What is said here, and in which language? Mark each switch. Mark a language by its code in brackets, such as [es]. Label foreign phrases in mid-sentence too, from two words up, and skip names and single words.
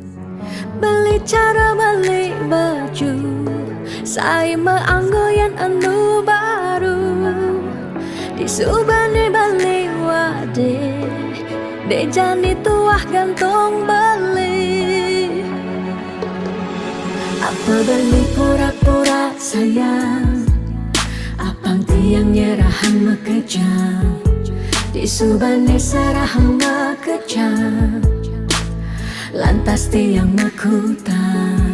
[ban] Beli cara beli baju, saya meanggoyan anu baru, di subane beli wade, de jani tuah gantong beli. Apa beli [id] pura-pura sayang, [ban] apang tiang nyerahan mekejam, di subane serahan mekejam, lantas tiang makutan.